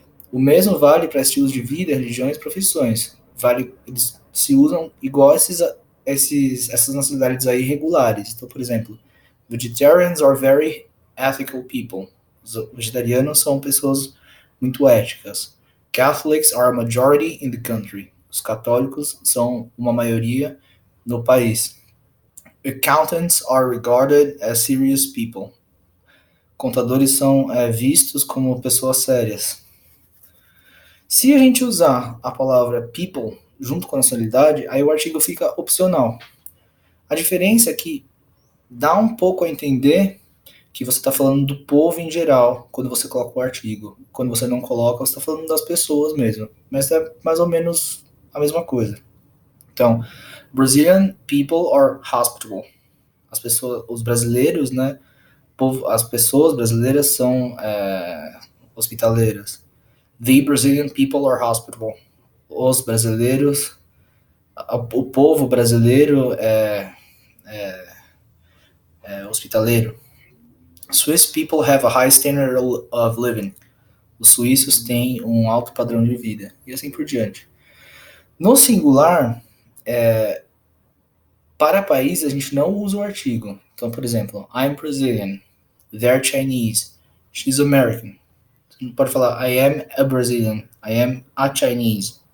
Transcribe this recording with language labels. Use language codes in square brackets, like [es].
[pt] O mesmo vale para estilos de vida, religiões e profissões. Vale, eles se usam igual essas nacionalidades aí regulares. Então, por exemplo, [en] vegetarians are very ethical people. [pt] Os vegetarianos são pessoas muito éticas. [en] Catholics are a majority in the country. [pt] Os católicos são uma maioria no país. [en] Accountants are regarded as serious people. [pt] Contadores são vistos como pessoas sérias. Se a gente usar a palavra people junto com a nacionalidade, aí o artigo fica opcional. A diferença é que dá um pouco a entender que você está falando do povo em geral quando você coloca o artigo. Quando você não coloca, você está falando das pessoas mesmo. Mas é mais ou menos a mesma coisa. Então, [en] Brazilian people are hospitable. [pt] As pessoas, os brasileiros, né? As pessoas brasileiras são hospitaleiras. [en] The Brazilian people are hospitable. [pt] Os brasileiros, o povo brasileiro é hospitaleiro. [en] Swiss people have a high standard of living. [pt] Os suíços têm um alto padrão de vida. E assim por diante. No singular, para país, a gente não usa o artigo. Então, por exemplo, [en] I'm Brazilian. They're Chinese. She's American. [pt] Você não pode falar [en] I am a Brazilian. I am a Chinese.